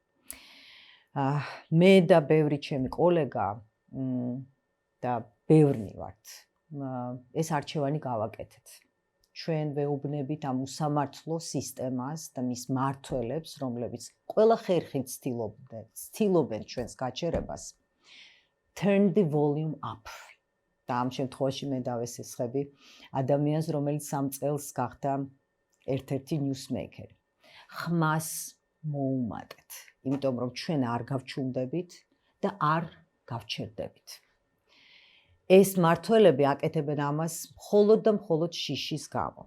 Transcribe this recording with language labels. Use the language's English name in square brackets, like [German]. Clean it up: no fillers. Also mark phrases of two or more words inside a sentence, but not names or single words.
[Georgian] მე და ბევრი ჩემი კოლეგა და ბევრნი ვართ. ეს არჩევანი გავაკეთეთ. ჩვენ ვეუბნებით ამ უსამართლო სისტემას და მის მმართველებს, რომლებიც ყველა ხერხით ცდილობენ ჩვენს გაჩერებას. [English] Turn the volume up. [Georgian] და ამ შემთხვევაში მე დავესესხები ადამიანს, რომელიც 3 წელს გახდა ერთ-ერთი newsmaker. ხმას მოუმატეთ, იმიტომ რომ ჩვენ არ გავჩუმდებით და არ გავჩერდებით. ეს მმართველები აკეთებენ ამას მხოლოდ და მხოლოდ შიშის გამო.